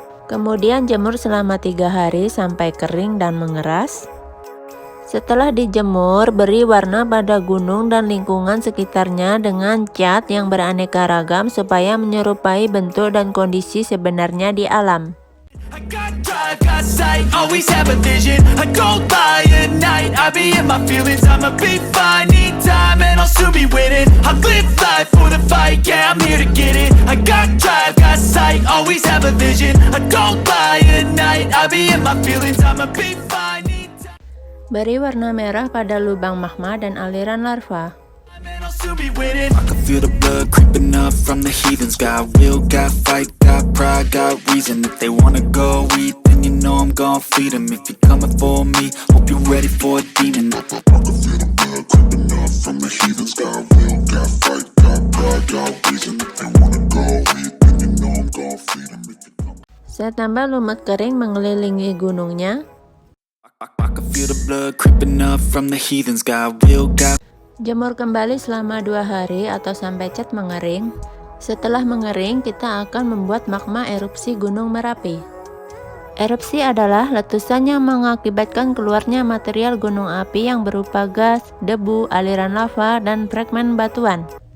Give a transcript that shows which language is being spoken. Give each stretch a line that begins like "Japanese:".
Indonesian: Kemudian jemur selama 3 hari sampai kering dan mengeras. Setelah dijemur, beri warna pada gunung dan lingkungan sekitarnya dengan cat yang beraneka ragam supaya menyerupai bentuk dan kondisi sebenarnya di alam.
English: I got drive, got sight, always have a vision. I don't lie at night, I be in my feelings. I'ma be fine, need time and I'll soon be winning. I live life for the fight, yeah, I'm here to get it. I got drive, got sight, always have a vision. I don't lie at night, I be in my feelings. I'ma be fine, need time.
Indonesian: Beri warna merah pada lubang magma dan aliran larva.
English: I can feel the blood creeping up from the heathens. Got will, got fight, got pride, got reason. If they wanna go eat, then you know I'm gon' feed them. If you're coming for me, hope you're ready for a demon. I can feel the blood creeping up from the heathens. Got will, got fight, got pride, got reason. If they wanna go eat, then you know I'm gon' feed them.
Indonesian: Saya tambah lumut kering mengelilingi gunungnya.
English: I can feel the blood creeping up from the heathens. Got will, got.
Indonesian: Jemur kembali selama 2 hari atau sampai cat mengering. Setelah mengering, kita akan membuat magma erupsi Gunung Merapi. Erupsi adalah letusan yang mengakibatkan keluarnya material gunung api yang berupa gas, debu, aliran lava, dan fragmen batuan.